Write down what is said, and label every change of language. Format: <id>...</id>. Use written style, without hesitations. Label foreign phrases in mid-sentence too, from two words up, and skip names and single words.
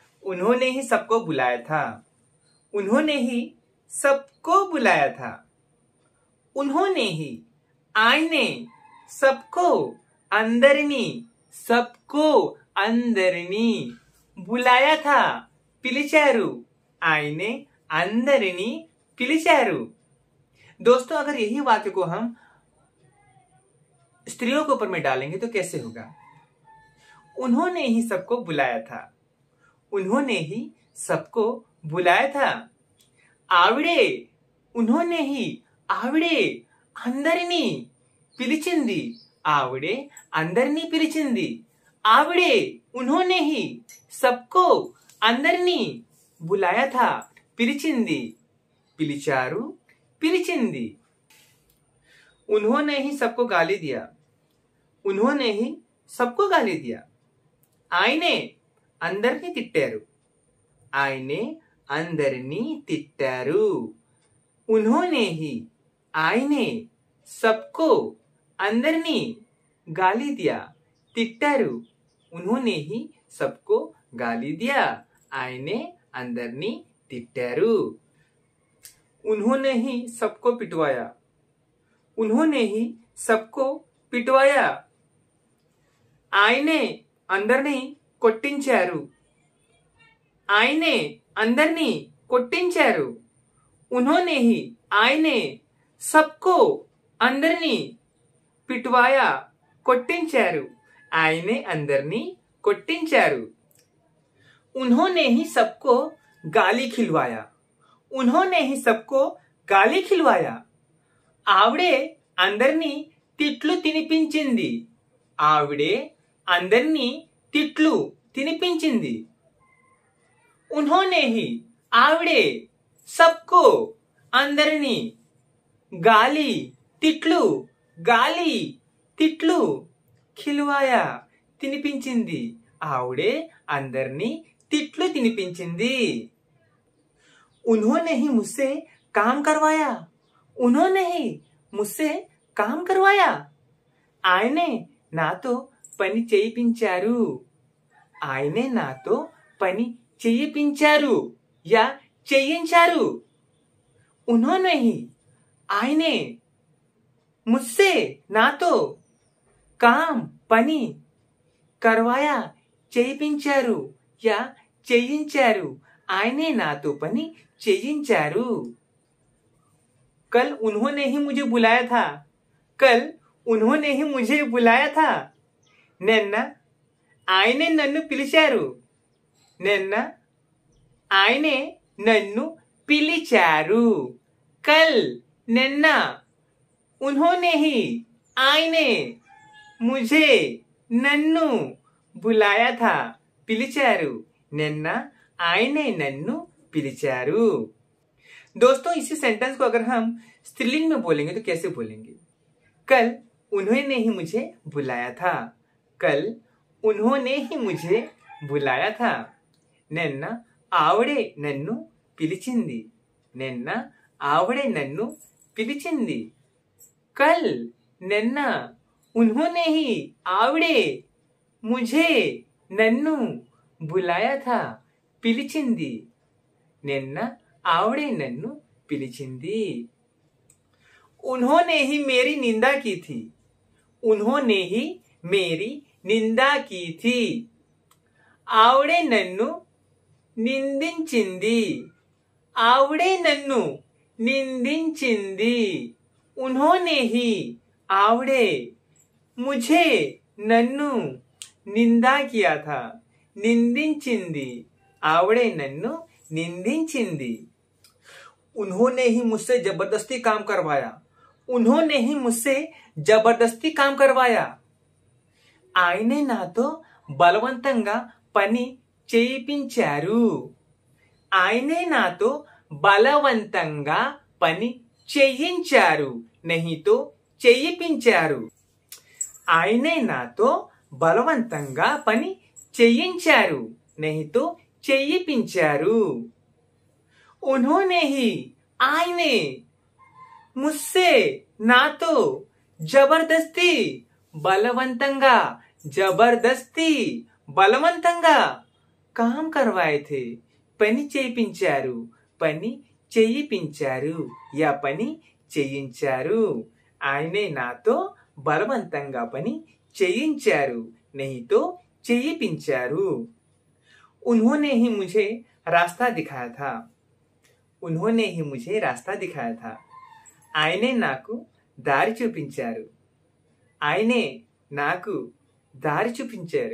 <hi>उन्होंने ही सबको बुलाया था। उन्होंने ही सबको बुलाया था। उन्होंने ही ఆయనే सबको అందరినీ सबको అందరినీ बुलाया था,</hi> <te>పిలిచారు। ఆయనే అందరినీ పిలిచారు।</te> <hi>दोस्तों अगर यही वाक्य को हम स्त्रियों के ऊपर में डालेंगे तो कैसे होगा? उन्होंने ही सबको बुलाया था। उन्होंने ही सबको बुलाया था।</hi> <te>ఆవిడే</te> <hi>उन्होंने ही</hi> <te>ఆవిడే అందరినీ పిలిచింది। ఆవిడే అందరినీ పిలిచింది। ఆవిడే</te> <hi>उन्होंने ही सबको</hi> <te>అందరినీ</te> <hi>बुलाया था,</hi> <te>పిలిచింది। పిలిచారు, పిలిచింది।</te> <hi>उन्होंने ही सबको गाली दिया। उन्होंने ही सबको गाली दिया।</hi> <te>ఆయనే అందరినీ తిట్టారు। ఆయనే అందరినీ తిట్టారు।</te> <hi>उन्होंने ही ఆయనే सबको అందరినీ गाली दिया, తిట్టారు। उन्होंने ही सबको गाली दिया।</hi> <te>ఆయనే అందరినీ తిట్టారు।</te> <hi>उन्होंने ही सबको पिटवाया। उन्होंने ही सबको पिटवाया।</hi> <te>ఆయనే అందరినీ కొట్టించారు। ఆయనే అందరినీ కొట్టించారు।</te> <hi>उन्होंने ही ఆయనే सबको అందరినీ పిట్వాయా, కొట్టించారు।</hi> <te>ఆయనే అందరినీ కొట్టించారు।</te> <hi>उन्होंने ही सबको गाली खिलवाया। उन्होंने ही सबको गाली खिलवाया।</hi> <te>ఆవిడే అందరినీ తిట్లు తినిపించింది। ఆవిడే అందరినీ తిట్లు తినిపించింది।</te> <hi>उन्होंने ही ఆవిడే सबको అందరినీ గాలి తిట్లు గాలి తిట్లు ఖిల్వాయా తినిపించింది।</hi> <te>ఆవిడే అందరినీ తిట్లు తినిపించింది।</te> <hi>उन्होंने ही मुझसे काम करवाया। उन्होंने ही मुझसे काम करवाया।</hi> <te>ఆయనే నాతో పని చేయించారు। ఆయనే నాతో పని చేయించారు या చేయించారు।</te> <hi>उन्होंने ही ఆయనే मुझसे నాతో काम పని करवाया చేయించారు या చేయించారు।</hi> <te>ఆయనే నాతో పని చేయించారు।</te> <hi>कल उन्होंने ही मुझे बुलाया था। कल उन्होंने ही मुझे बुलाया था।</hi> <te>నిన్న ఆయనే నన్ను పిలిచారు। నిన్న ఆయనే నన్ను పిలిచారు।</te> <hi>కల్ నిన్న उन्होंने ही ఆయనే मुझे నన్ను बुलाया था,</hi> <te>పిలిచారు। నిన్న ఆయనే నన్ను పిలిచారు।</te> <hi>दोस्तों इसी सेंटेंस को अगर हम स्त्रीलिंग में बोलेंगे तो कैसे बोलेंगे? कल उन्होंने ही मुझे बुलाया था। कल उन्होंने ही मुझे बुलाया था।</hi> <te>నిన్న ఆవిడే నన్ను పిలిచింది। నిన్న ఆవిడే నన్ను పిలిచింది।</te> <hi>కల్ నిన్న उन्होंने ही ఆవిడే मुझे నన్ను बुलाया था,</hi> <te>పిలిచింది। నిన్న ఆవిడే నన్ను పిలిచింది।</te> <hi>उन्होंने ही मेरी निंदा की थी। उन्होंने ही मेरी निंदा की थी।</hi> <te>ఆవిడే నన్ను నిందించింది। ఆవిడే నన్ను నిందించింది।</te> <hi>उन्होंने ही ఆవిడే मुझे నన్ను నిందా किया था,</hi> <te>నిందించింది। ఆవిడే నన్ను నిందించింది।</te> <hi>उन्होंने ही मुझसे जबरदस्ती काम करवाया। उन्होंने ही मुझसे जबरदस्ती काम करवाया।</hi> <te>ఆయనే నాతో బలవంతంగా పని చేయించారు। ఆయనే నాతో బలవంతంగా పని చేయించారు,</te> <hi>नहीं तो</hi> <te>చేయించారు। ఆయనే నాతో బలవంతంగా పని చేయించారు,</te> <hi>नहीं तो</hi> <te>చేయించారు। उन्होंने ही ఆయనే मुझसे నాతో జబర్దస్తి బలవంతంగా, జబర్దస్తి బలవంతంగా काम करवाए थे। పని చేయించారు, పని చేయించారు या పని చేయించారు। ఆయనే నాతో బలవంతంగా పని చేయించారు,</te> <hi>नहीं तो</hi> <te>చేయించారు।</te> <hi>उन्होंने ही मुझे रास्ता दिखाया था, उन्होंने ही मुझे रास्ता दिखाया था।</hi> <te>ఆయనే నాకు దారి చూపించారు, ఆయనే నాకు दारी చూపించారు।</te>